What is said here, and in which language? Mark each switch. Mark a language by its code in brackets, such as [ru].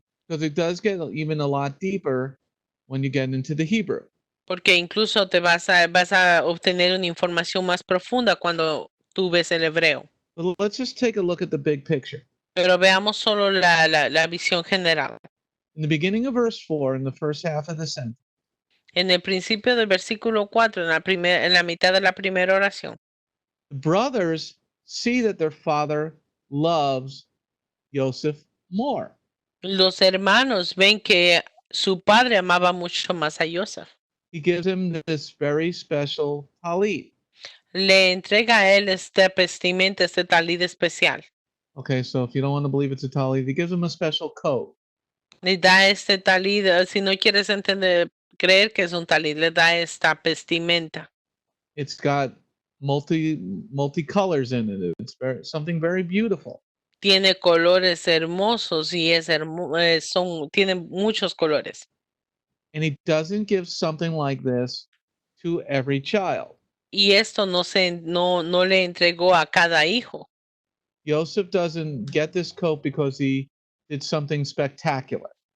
[en] Because it does get even a lot deeper when you get into the Hebrew. [es] Porque incluso te vas a obtener una información más profunda cuando tú ves el hebreo. [en] But let's just take a look at the big picture. [es] Pero veamos solo la visión general. [en] In the beginning of verse 4, in the first half of the sentence, [es] En el principio del versículo 4, en la mitad de la primera oración, [en] the brothers see that their father loves Yosef more. [es] los hermanos ven que su padre amaba mucho más a Yosef. [en] He gives him this very special talit. [es] Le entrega a él este vestimenta, este talid especial. [en] Okay, so if you don't want to believe it's a talit, he gives him a special coat. [es] Le da este talid, si no quieres creer que es un talid, le da esta vestimenta. [en] It's got multi-colors in it. It's something very beautiful. [es] Tiene colores hermosos y tiene muchos colores. [en] And he doesn't give something like this to every child. [es] Y esto no le entregó a cada hijo. [en] Yosef doesn't get this coat because he did something spectacular.